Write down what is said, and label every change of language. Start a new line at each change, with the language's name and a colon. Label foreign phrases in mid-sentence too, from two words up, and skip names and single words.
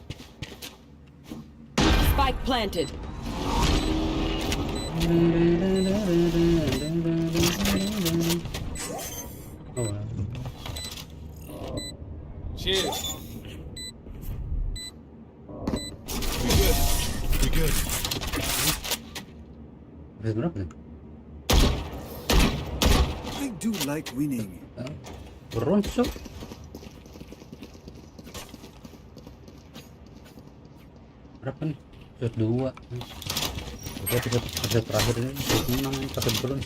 English: Spike planted. Cheers. We good.
Indonesian: Berapa nih?
English: I do like winning.
Indonesian: Beroncok. Berapa nih? Shot 2. Oke, episode terakhir ini shot 6 pakai bronze.